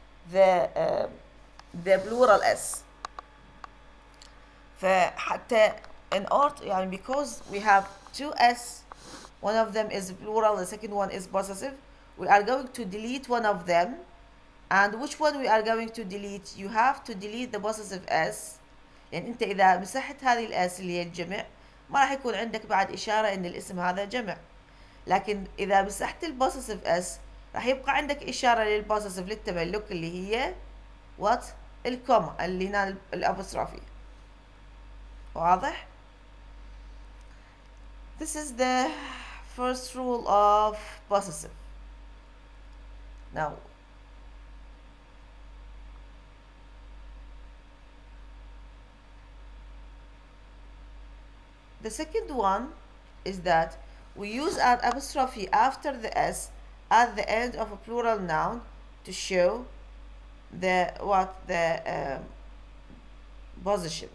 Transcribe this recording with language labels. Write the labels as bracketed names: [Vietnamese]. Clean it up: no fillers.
[English] The plural s. فحتى in order يعني because we have two s, one of them is plural, the second one is possessive, we are going to delete one of them. And which one we are going to delete? [Arabic] You have to delete the possessive s، لأن أنت إذا مسحت هذه الاس اللي هي الجمع ما راح يكون عندك بعد إشارة إن الاسم هذا جمع. لكن إذا مسحت البوسيسيف اس راح يبقى عندك إشارة للبوسيسيف للتملك اللي هي what؟ الكوما اللي هنا الأبوستروفي. [English] واضح؟ This is the first rule of possessive. Now the second one is that we use an apostrophe after the s at the end of a plural noun to show the position.